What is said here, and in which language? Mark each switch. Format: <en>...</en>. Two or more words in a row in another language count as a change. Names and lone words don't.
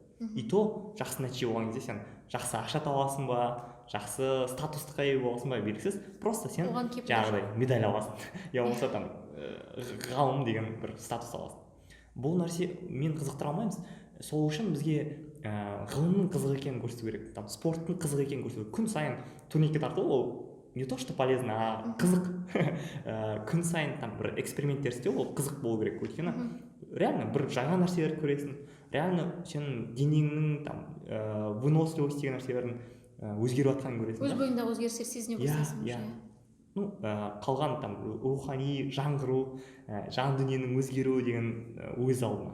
<kk>И то жақсы нәтиже болған кезде сен жақсы ақша табасың ба, жақсы статусқа ие боласың ба, белгісіз. Просто сен жаңағыдай медаль аласың. Я болмаса ғалым деген бір статус аласың. Бұл нәрсе мен қызықтыра алмаймыз. Сол үшін бізге ғылымның қызық екенін көрсету керек, спорттың қызық екенін көрсету керек. Күн сайын турникке тарту, ол</kk> <ru>не то что полезно,</ru> <kk>а қызық. Күн сайын бір эксперименттер істеу, ол қызық болу керек. Өйткені реально бір жаңа нәрселер көресің. Реально сенің денеңнің выносливость деген нәрселердің өзгеріп жатқанын көресің. Өз бойыңдағы өзгерістер сезіне бастайсың. Қалған рухани жаңғыру, жан дүниенің өзгеруі деген өз алдына.</kk>